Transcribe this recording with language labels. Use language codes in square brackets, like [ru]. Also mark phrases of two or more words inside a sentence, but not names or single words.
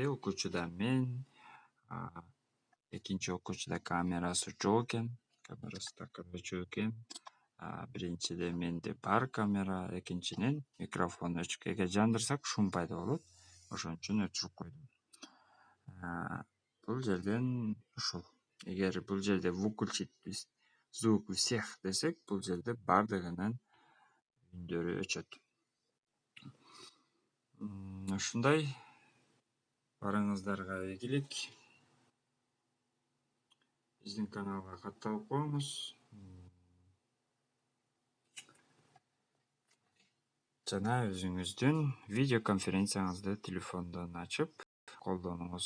[ky] Окуучуда мен, экинчи окуучуда камерасы жок экен. Камерасы такырда жок экен. Биринчиде менде бар камера, экинчиден микрофон өчүк. Эгер жандырсак шум пайда болот. Ошон үчүн өчүрүп койдум. Бул жерден ушул. Эгер бул жерде [ru] выключить звук всех [ky] десек, бул жерде бардыгынын үндөрү өчөт. Ушундай. Барыңыздарга ийгилик. Биздин каналга катталып коюңуз. Жана өзүңүздүн видео конференцияңызды телефондон ачып колдонуңуз.